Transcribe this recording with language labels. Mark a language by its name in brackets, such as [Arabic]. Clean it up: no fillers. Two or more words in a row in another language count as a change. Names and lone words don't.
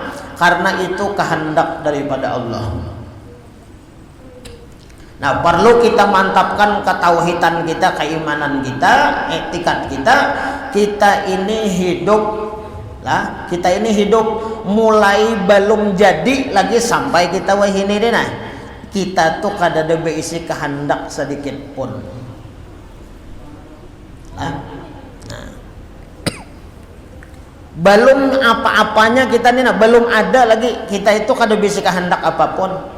[Indonesian] Karena itu kehendak daripada Allah. Nah, perlu kita mantapkan ketauhidan kita, keimanan kita, etikat kita. [Banjar] Kita ini hidup lah, kita ini hidup mulai belum jadi lagi sampai kita wahini deh. Nah, kita tuh kada ada beisi kehendak sedikit pun. Nah, belum apa-apanya kita nih, belum ada lagi kita itu kada bisa kehendak apapun.